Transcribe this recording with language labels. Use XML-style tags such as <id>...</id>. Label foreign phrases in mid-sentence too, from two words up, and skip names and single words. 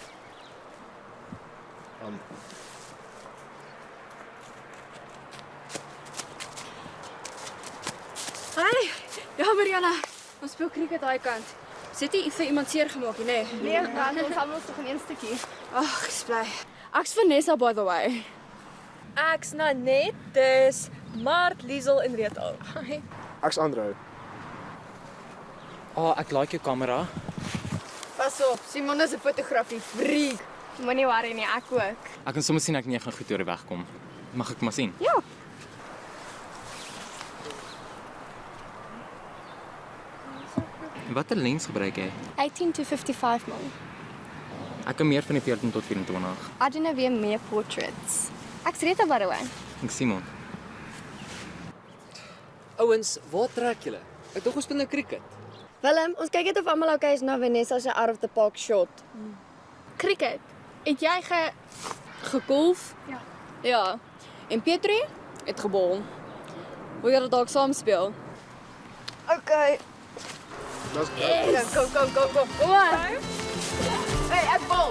<en>Hi.</en> <af>Ja, Mariana. Ons speel cricket daai kant. Sit jy vir iemand seer gemaak nie, nê? Nee, ons gaan ons tog in een stukkie. Ag, ek's bly. Ek's Vanessa</af> <en>by the way.</en> <af>Ek's Nanet, dis Mart, Liesel en Rita. Ek's Andreu. Ek like jou kamera. Pas op, Simon is 'n fotografie freak. Moenie worry nie, ek ook. Ek kan sommer sien ek nie gaan goed oor die weg kom. Mag ek maar sien? Ja. Watter lens gebruik jy?</af> <en>18 to 55 mil.</en> <af>Ek kan meer van die 14 tot 24. I doen nou weer meer portraits. Ek's Rita</af> <en>by the way.</en> <af>Ek Simon. Ouens, waar trek julle? Ek dink ons speel nou cricket. Willem, ons kyk net of almal okay is na Vanessa se</af> <en>out of the park shot.</en> <af>Cricket. Het jy Gegolf? Ja. Ja. En Petrie het gebol. Wil jy dit dalk saam speel? Okay. Dis Kom aan. Hey, ek bol.</af>